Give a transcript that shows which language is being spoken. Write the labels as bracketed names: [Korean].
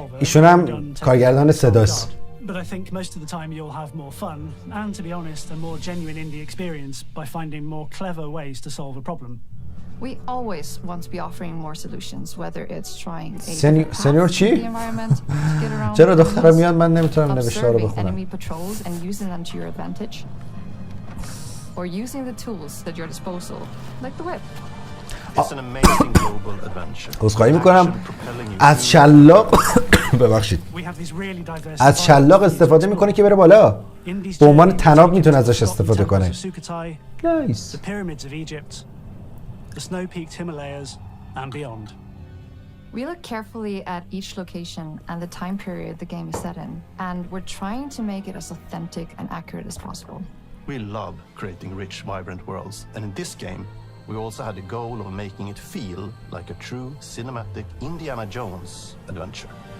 [Persian] ایشون هم کارگردان صداست. [English] But I think most of the time you'll have more fun and, to be honest, a more genuine indie experience by finding more clever ways to solve a problem. We always want to be offering more solutions, whether it's trying a [Persian] سنیور چی؟ چرا دخترم میاد من نمیتونم نوشته رو بخونم. [English] enemy patrols and using them to your advantage, or using the tools at your disposal, like the whip. It's an amazing global adventure. [Persian] عذرخواهی میکنم از شلاق ببخشید از شلاق استفاده میکنه که بره بالا به عنوان تناب میتونه ازش استفاده کنه. [English] Nice. The pyramids of Egypt, the snow-peaked Himalayas and beyond. We look carefully at each location and the time period the game is set in, and we're trying to make it as authentic and accurate as possible. We love creating rich, vibrant worlds, and in this game we also had the goal of making it feel like a true cinematic Indiana Jones adventure.